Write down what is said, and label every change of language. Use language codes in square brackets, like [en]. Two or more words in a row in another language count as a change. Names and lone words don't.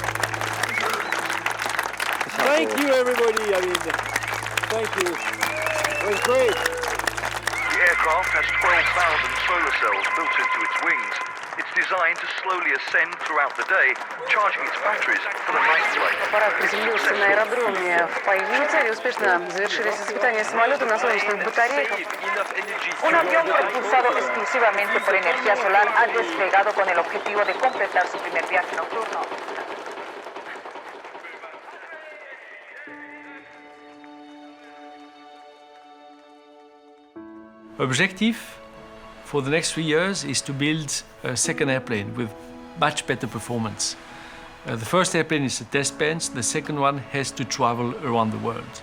[en] Thank you, everybody. Thank you. It was great. The aircraft has 12,000 solar cells built into its wings. It's designed to slowly ascend throughout the day, charging its batteries for the night flight. [ru] Аппарат приземлился на аэродроме в Паюте и успешно завершились испытания самолета на солнечных батарейках. [es] Un avión propulsado exclusivamente por energía solar ha despegado con el objetivo de completar su primer viaje nocturno. [en] Objective for the next 3 years is to build a second airplane with much better performance. The first airplane is a test bench, the second one has to travel around the world.